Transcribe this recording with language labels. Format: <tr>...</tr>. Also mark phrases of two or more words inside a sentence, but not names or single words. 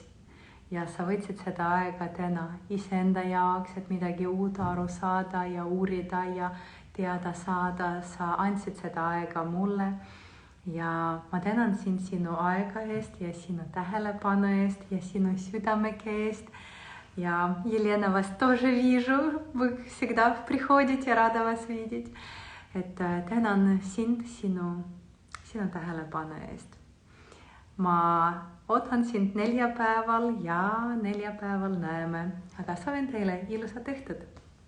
<et>Ja sa võtsid seda aega täna iseenda jaoks, et midagi uut aru saada ja uurida ja teada saada. Sa andsid seda aega mulle. Ja ma tänan sind sinu aega eest ja sinu tähelepanu eest ja sinu südameke eest.</et> <ru>Ja Елена вас тоже вижу, вы всегда приходите, рада вас видеть.</ru> <et>Et tänan sind sinu tähelepanu eest. Ma ootan sind neljapäeval ja neljapäeval näeme. Aga soovin teile ilusat õhtut.</et>